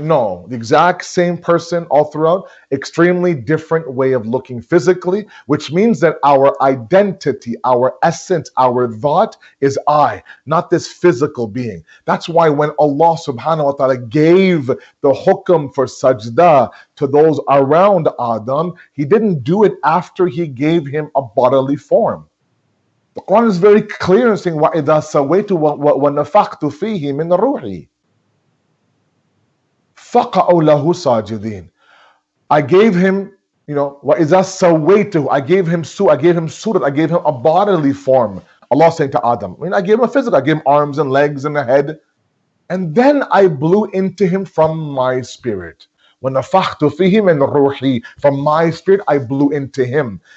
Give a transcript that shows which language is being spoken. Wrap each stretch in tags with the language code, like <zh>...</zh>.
<en>No, the exact same person all throughout, extremely different way of looking physically, which means that our identity, our essence, our thought is I, not this physical being. That's why when Allah subhanahu wa ta'ala gave the hukum for sajda to those around Adam, He didn't do it after He gave him a bodily form. The Quran is very clear in saying,</en> <ar>وَإِذَا سَوَيْتُ وَنَفَخْتُ فِيهِ مِنْ رُوحِي فَقَعُوا لَهُ سَاجِدِينَ.</ar> <en>I gave him, you know,</en> <ar>وَإِذَا سَوَيْتُ,</ar> <en>I gave him surat, I gave him a bodily form. Allah saying to Adam, I mean, I gave him a physical, I gave him arms and legs and a head. And then I blew into him from my spirit.</en> <ar>وَنَفَخْتُ فِيهِ مِنْ رُوحِي,</ar> <en>from my spirit I blew into him.</en>